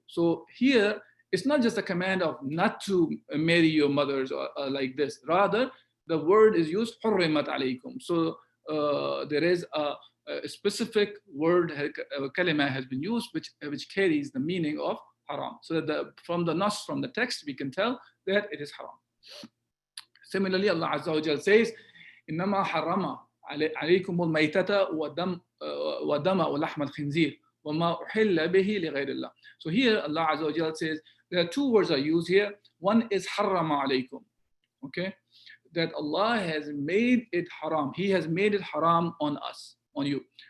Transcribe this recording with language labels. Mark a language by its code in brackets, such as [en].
[en] So here, it's not just a command of not to marry your mothers or like this. Rather, the word is used, [ar] حُرِّمَتْ عَلَيْكُمْ. [en] So there is a specific word, kalima has been used, which carries the meaning of haram. So that from the text, we can tell that it is haram. Similarly, Allah Azza wa Jal says, [ar] إِنَّمَا حَرَّمَ عَلَيْكُمُ الْمَيْتَةَ وَالدَّمَ وَلَحْمَ الْخِنْزِيرِ وَمَا أُحِلَّ بِهِ لِغَيْرِ اللَّهِ. [en] So here, Allah Azza wa Jal says, there are two words are used here. One is [ar] harrama alaykum, [en] okay? That Allah has made it haram. He has made it haram on us, on you.